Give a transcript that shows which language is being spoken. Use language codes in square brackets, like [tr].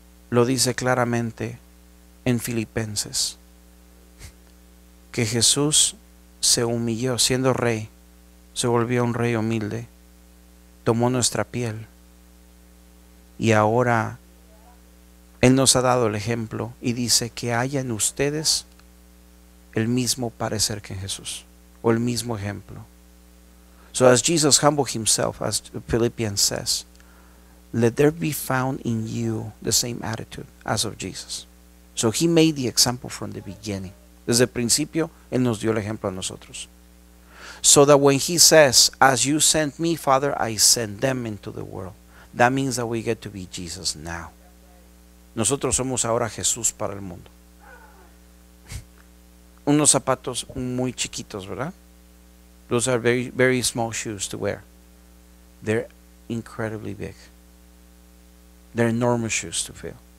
[es] Lo dice claramente en Filipenses, que Jesús se humilló siendo rey, se volvió un rey humilde, tomó nuestra piel y ahora Él nos ha dado el ejemplo y dice que haya en ustedes el mismo parecer que en Jesús, o el mismo ejemplo. [en] So as Jesus humbled himself, as Philippians says, let there be found in you the same attitude as of Jesus. So he made the example from the beginning. [es] Desde el principio, Él nos dio el ejemplo a nosotros. [en] So that when he says, as you sent me, Father, I send them into the world. That means that we get to be Jesus now. [es] Nosotros somos ahora Jesús para el mundo. Unos zapatos muy chiquitos, ¿verdad? [en] Those are very, very small shoes to wear. They're incredibly big. They're enormous shoes to fill.